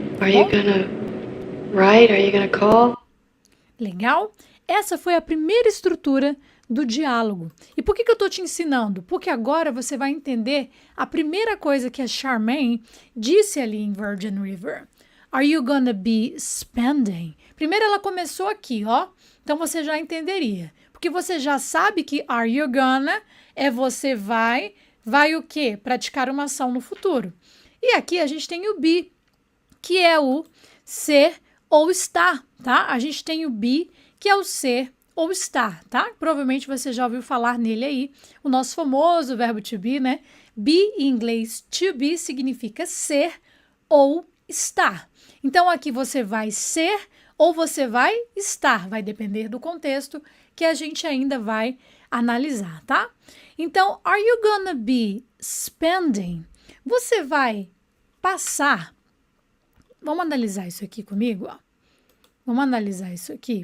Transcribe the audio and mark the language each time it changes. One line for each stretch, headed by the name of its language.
English: Are you gonna write? Are you gonna call?
Portuguese: Legal? Essa foi a primeira estrutura do diálogo. E por que eu estou te ensinando? Porque agora você vai entender a primeira coisa que a Charmaine disse ali em Virgin River.
English: Are you gonna be spending?
Portuguese: Primeiro ela começou aqui, ó. Então você já entenderia. Porque você já sabe que
English: are you gonna
Portuguese: é você vai o quê? Praticar uma ação no futuro. E aqui a gente tem o be, que é o ser ou estar, tá? A gente tem o be, que é o ser ou estar, tá? Provavelmente você já ouviu falar nele aí, o nosso famoso verbo to be, né? Be em inglês, to be significa ser ou estar. Então aqui você vai ser ou você vai estar, vai depender do contexto que a gente ainda vai analisar, tá?
English: Então, are you gonna be spending?
Portuguese: Você vai passar. Vamos analisar isso aqui comigo, ó. Vamos analisar isso aqui.